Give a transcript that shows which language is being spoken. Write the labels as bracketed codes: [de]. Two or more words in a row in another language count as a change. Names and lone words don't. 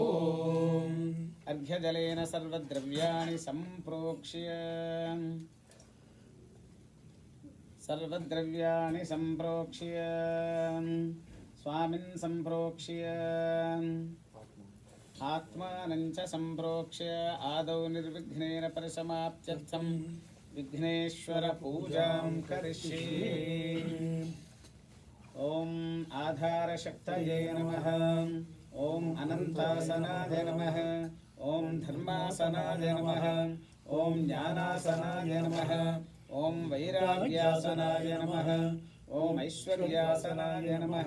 [sa] अर्घ्यजलेन सर्वद्रव्याणि सम्प्रोक्ष्य स्वामिन् सम्प्रोक्ष्य आत्मानं च सम्प्रोक्ष्य आदौ निर्विघ्नेन परिसमाप्त्यर्थं विघ्नेश्वर पूजां करिष्ये। ఓం ఆధారశక్తయే నమః. ఓం అనంతాసనాయ నమః. ఓం ధర్మాసనాయ నమః. ఓం జ్ఞానాసనాయ నమః. ఓం వైరాగ్యాసనాయ నమః. ఓం ఐశ్వర్యాసనాయ నమః.